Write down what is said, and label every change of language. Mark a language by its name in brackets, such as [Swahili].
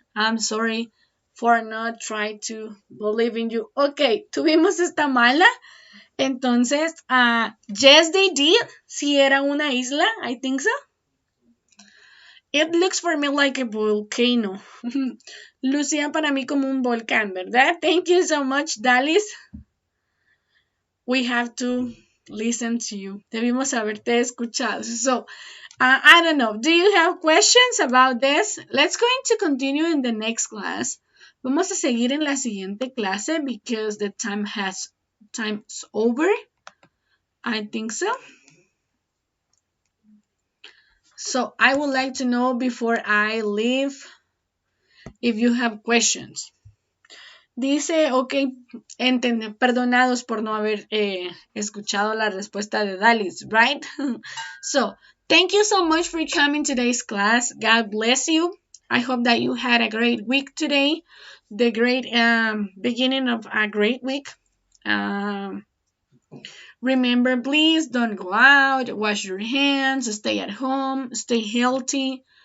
[English] I'm sorry for not trying to believe in you. [Spanish] Ok, tuvimos esta mala. Entonces, [English] yes, they did. [Spanish] Si era una isla, [English] I think so. It looks for me like a volcano. [Spanish] Lucía para mí como un volcán, ¿verdad? [English] Thank you so much, Dallas. We have to listen to you. [Spanish] Debimos haberte escuchado. [English] So, I don't know. Do you have questions about this? Let's go to continue in the next class. [Spanish] Vamos a seguir en la siguiente clase [English] because the time's over. I think so. So I would like to know before I leave if you have questions. [Spanish] Dice, ok, perdonados por no haber escuchado la respuesta de Dallas, right? [English] So, thank you so much for coming to today's class. God bless you. I hope that you had a great week today, the great beginning of a great week. Remember, please don't go out, wash your hands, stay at home, stay healthy.